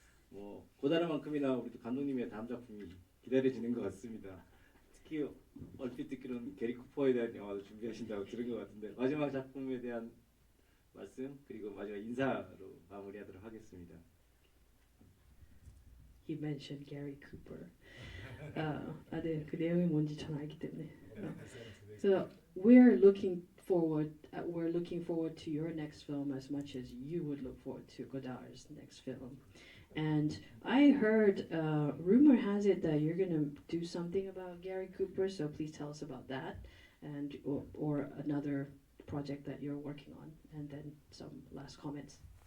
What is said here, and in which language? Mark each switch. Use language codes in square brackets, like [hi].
[ko] 뭐 고다르만큼이나 우리도 감독님의 다음 작품이 기다려지는 것 같습니다. 특히 얼핏 듣기로는 게리 쿠퍼에 대한 영화도 준비하신다고 들은 것 같은데 마지막 작품에 대한 말씀 그리고 마지막 인사로 마무리하도록 하겠습니다. [en] He mentioned Gary Cooper. [ko] 네, 그 내용이 뭔지 전 알기 때문에. [en] So we're looking forward to your next film as much as you would look forward to Godard's next film. And I heard, rumor has it that you're gonna do something about Gary Cooper. So please tell us about that, and or another project that you're working on, and then some last comments.